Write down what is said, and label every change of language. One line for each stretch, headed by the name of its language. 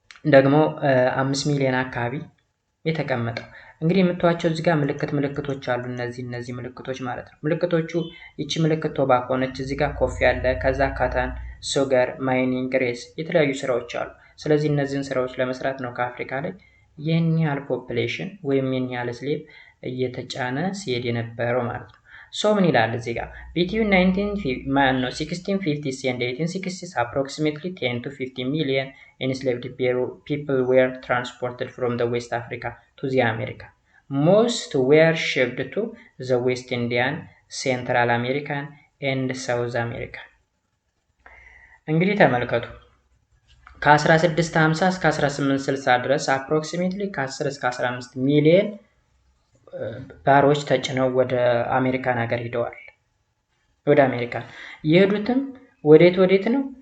Amharic: ደግሞ 5 ሚሊዮን አካባቢ የተቀመጠው። እንግዲህ የምታዩቸው እዚህ ጋር ምልክቶች አሉ። እነዚህ ምልክቶች ማለት ነው። ምልክቶቹ ይቺ ምልክት ቶባኮ ነች። እዚህ ጋር ኮፊ አለ። ከዛ ካታን፣ ሱገር፣ ማይኒንግ፣ ሬስ የተለያዩ ስራዎች አሉ። ስለዚህ እነዚህን ስራዎች ለመስራት ነው ከአፍሪካ ላይ ይህን ያህል ፖፕሌሽን ወይም ይህን ያህል ስሌቭ እየተጫነ ሲሄድ የነበረው ማለት ነው። ሶ ምን ይላል እዚህ ጋር
English: between 1650s and 1860s approximately 10 to 15 million enslaved people were transported from the West Africa to the America. Most were shipped to the West Indian, Central American and South America.
Amharic: እንግዲህ ተመልከቱ ከ1650 እስከ 1860 ድረስ approximately ከ10 እስከ 15 ሚሊዮን ባሮች ተጭነው ወደ አሜሪካን ሀገር ሄደዋል። ወደ አሜሪካን የሄዱትም ወዴት ነው?